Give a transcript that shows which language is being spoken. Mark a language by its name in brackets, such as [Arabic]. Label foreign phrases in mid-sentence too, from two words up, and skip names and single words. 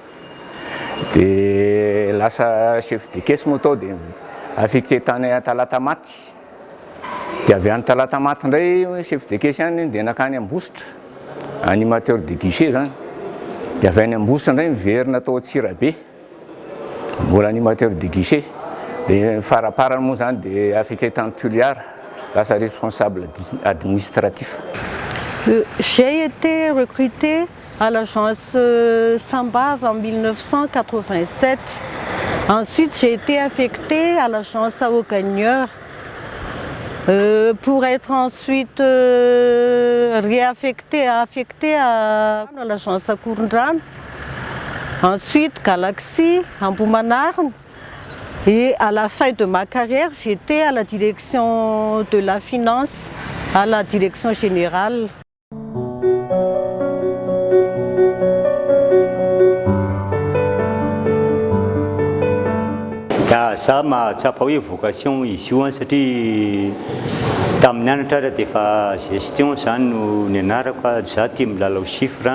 [Malagasy] dia lasa [French] chef de caisse [Malagasy] moa tao dia affecté tany Talatamaty dia avy any Talatamaty indray [French] chef de caisse [Malagasy] any dia nakany Ambositra [French] animateur de guichet [Malagasy] zany dia avy any Ambositra indray miverina tao Tsirabe mbola [French] animateur de guichet [Malagasy] dia faraparany moa zany dia affecté tany Tuliara lasa [French] responsable administratif. J'ai été recrutée à l'agence Sambave en 1987. Ensuite, j'ai été affectée à l'agence Ao Gagneur pour être ensuite affectée à l'agence Kourndran. Ensuite, Galaxy, Amboumanarn. Et à la fin de ma carrière, j'étais à la direction de la finance, à la direction générale. [Malagasy] Za mahatsapa hoe vocation izy io satria tamin'ny anatra dia efa gestion zany no nianarako za tia milalao chiffre.